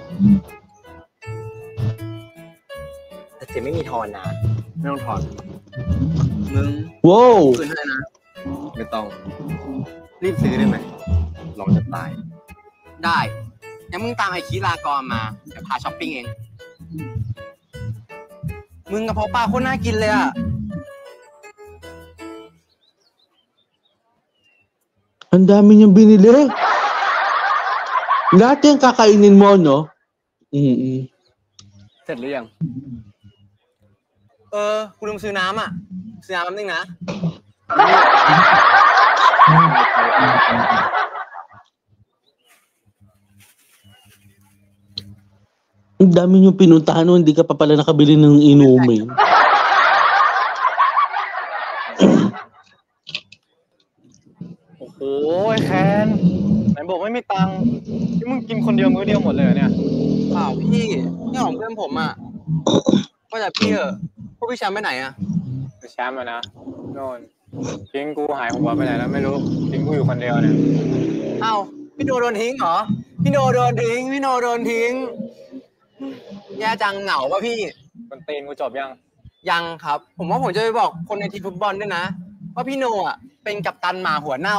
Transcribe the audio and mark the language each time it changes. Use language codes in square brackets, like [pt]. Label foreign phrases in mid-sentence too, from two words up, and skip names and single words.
[th] แต่เจ๊ไม่มีทอนนะไม่ต้องทอนมึงคืนให้นะไม่ต้องรีบซื้อได้ไหมลองจะตายได้งั้นมึงตามไอ้คีลากรมาเดี๋ยวพาช้อปปิ้งเองมึงกระเพาะปลาโคตรน่ากินเลยอ่ะ [tl] Ang dami niyang binili. Lahat yung kakainin mo, no? [th] เสร็จหรือยังกูลืมซื้อน้ำอ่ะซื้อน้ำแป๊บนึงนะ [tl] Ang dami niyong pinuntahan no, hindi ka pa pala nakabili ng inumin. [th] โอ้ยแคนไหนบอกไม่มีตังค์ที่มึงกินคนเดียวมื้อเดียวหมดเลยเนี่ยเปล่าพี่นี่ของเพื่อนผม อ่ะก็แต่พี่พวกพี่แชมป์ไปไหนอ่ะแชมป์นะโน่นทิ้งกูหายหัวไปไหนแล้วไม่รู้ทิ้งกูอยู่คนเดียวเนี่ยอ้าวพี่โนโดนทิ้งเหรอพี่โนโดนทิ้งแย่จังเหงาป่ะพี่คนตีนกูจบยังครับผมว่าผมจะไปบอกคนในทีมฟุตบอลด้วยนะว่าพี่โนอ่ะเป็นกัปตันหมาหัวเน่า